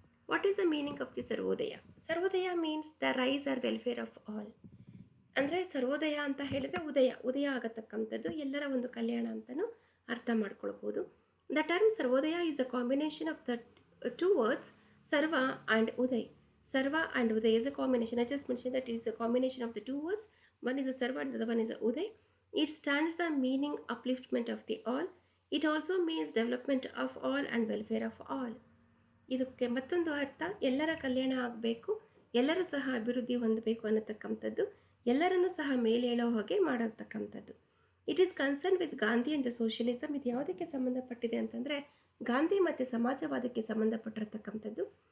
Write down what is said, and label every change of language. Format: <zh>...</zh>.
<en>What is the meaning of the Sarvodaya? Sarvodaya means the rise or welfare of all.</en> <kn>ಅಂದರೆ ಸರ್ವೋದಯ ಅಂತ ಹೇಳಿದ್ರೆ ಉದಯ ಆಗತಕ್ಕಂಥದ್ದು, ಎಲ್ಲರ ಒಂದು ಕಲ್ಯಾಣ ಅಂತಲೂ ಅರ್ಥ ಮಾಡ್ಕೊಳ್ಬೋದು.</kn> <en>The term Sarvodaya is a combination of the two words sarva and uday. Sarva and uday is a combination. I just mentioned that it is a combination of the two words. One is a sarva and the other one is a uday. It stands the meaning upliftment of the all. It also means development of all and welfare of all.</en> <kn>ಇದಕ್ಕೆ ಮತ್ತೊಂದು ಅರ್ಥ, ಎಲ್ಲರ ಕಲ್ಯಾಣ ಆಗಬೇಕು, ಎಲ್ಲರೂ ಸಹ ಅಭಿವೃದ್ಧಿ ಹೊಂದಬೇಕು ಅನ್ನತಕ್ಕಂಥದ್ದು, ಎಲ್ಲರನ್ನೂ ಸಹ ಮೇಲೇಳೋ ಹಾಗೆ ಮಾಡತಕ್ಕಂಥದ್ದು.</kn> <en>It is concern with Gandhi and socialism.</en> <kn>ಇದು ಯಾವುದಕ್ಕೆ ಸಂಬಂಧಪಟ್ಟಿದೆ ಅಂತಂದರೆ ಗಾಂಧಿ ಮತ್ತು ಸಮಾಜವಾದಕ್ಕೆ ಸಂಬಂಧಪಟ್ಟಿರತಕ್ಕಂಥದ್ದು.</kn>